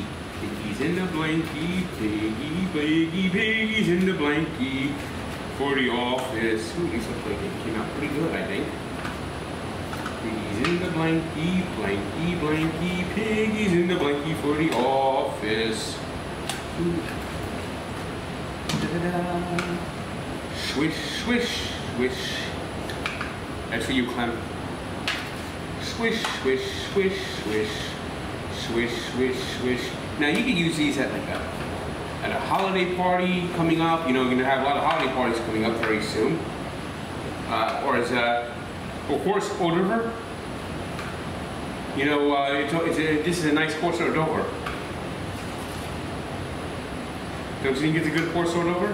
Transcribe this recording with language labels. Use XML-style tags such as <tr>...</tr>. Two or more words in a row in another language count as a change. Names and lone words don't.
<en>Piggies in the Blanky, piggies in the Blanky for the office. Ooh, these look like they came out pretty good, I think. Piggies in the Blanky, blanky, blanky, piggies in the Blanky for the office. Da-da-da. Swish, swish, swish. That's for you, Clem. Swish, swish, swish, swish. Swish, swish, swish. Now you can use these at like a holiday party coming up. You know, you're gonna have a lot of holiday parties coming up very soon. Or as a horse hors d'oeuvre. You know, this is a nice horse hors d'oeuvre. Don't you think it's a good horse hors d'oeuvre?</en>